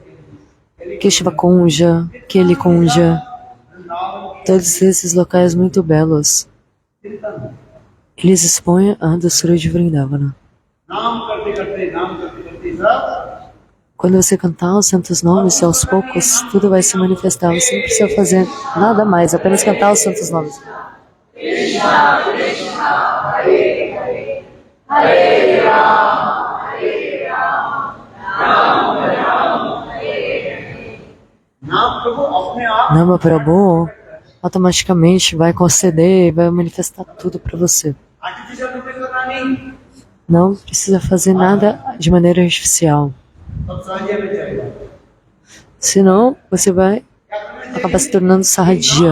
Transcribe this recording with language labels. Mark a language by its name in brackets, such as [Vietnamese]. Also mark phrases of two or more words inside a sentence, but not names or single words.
[Portuguese] Keshava Kunja, Keli Kunja, todos esses locais muito belos. Eles expõem a doçura de Vrindavana. Quando você cantar os santos nomes, aos poucos, tudo vai se manifestar. Você não precisa fazer nada mais, apenas cantar os santos nomes. [Sanskrit] Krishna, Krishna, Hare Hare, Hare Rama, Hare Rama, Rama Rama, Hare Hare. [Portuguese] Nama Prabhu automaticamente vai conceder e vai manifestar tudo para você. Não precisa fazer nada de maneira artificial. Senão, você vai acabar se tornando sarradia.